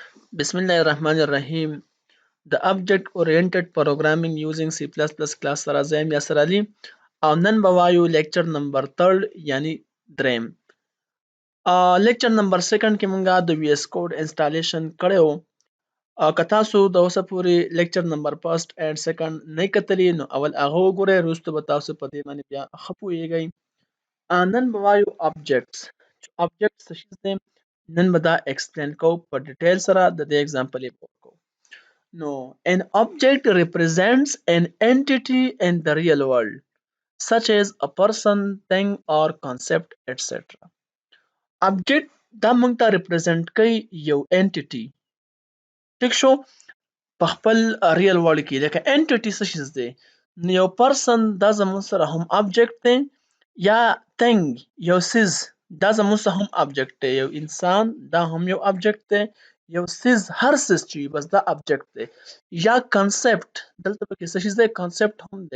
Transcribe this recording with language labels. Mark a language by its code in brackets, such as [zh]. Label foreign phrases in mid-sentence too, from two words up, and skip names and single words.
[ar] بسم الله الرحمن الرحيم. [en] The object oriented programming using C++ class [ps] سره زم یاسر علي او نن به وایو [en] lecture number [ps] 3 یعنی دریم. [en] lecture number [ps] 2 کې مونږه د وی اس کوډ انسټالیشن کړو. که تاسو د اوسه پورې [en] lecture number 1 and 2 [ps] نه کتلی نو اول هغه وګورئ، وروسته به تاسو په دې باندې بیا ښه پوهیږئ. نن به وایو objects. objects څه شی دي؟ نن به دا ایکسپلین کوو په ډیټیل سره. د دې اگزامپل یې وکړو. [en] No, an object represents an entity in the real world, such as a person, thing, or concept, etc. [ps] Object دا موږ ته represent کوي یو entity. ټیک شو؟ په خپل [en] real world [ps] کې لکه entity څه شی دی؟ نو یو person دا زموږ سره هم object دی، یا thing یو څیز دا زموږ سره هم object دی، یو انسان دا هم یو object دی، یو څیز هر څیز چې بس دا object دی، یا concept دلته پکې څه شی دی؟ concept هم دی.